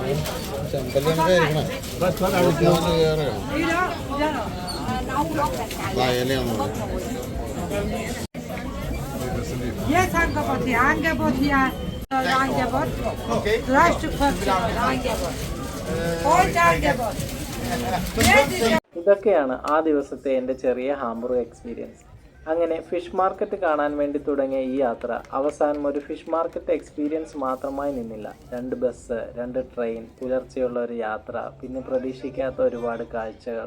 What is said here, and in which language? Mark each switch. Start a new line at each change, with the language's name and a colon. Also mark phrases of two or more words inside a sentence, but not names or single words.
German: Jetzt Angebot hier, Angebot hier, Angebot. Okay. 3 Stück 50, Angebot. Und Angebot.
Malayalam: ഇതൊക്കെയാണ് ആ ദിവസത്തെ എൻ്റെ ചെറിയ ഹാംബുർഗ് എക്സ്പീരിയൻസ്. അങ്ങനെ
English: fish market
Malayalam: കാണാൻ വേണ്ടി തുടങ്ങിയ ഈ യാത്ര അവസാനം ഒരു
English: fish market experience
Malayalam: മാത്രമായി നിന്നില്ല. 2 ബസ്, 2 ട്രെയിൻ, പുലർച്ചെയുള്ള ഒരു യാത്ര, പിന്നെ പ്രതീക്ഷിക്കാത്ത ഒരുപാട് കാഴ്ചകൾ.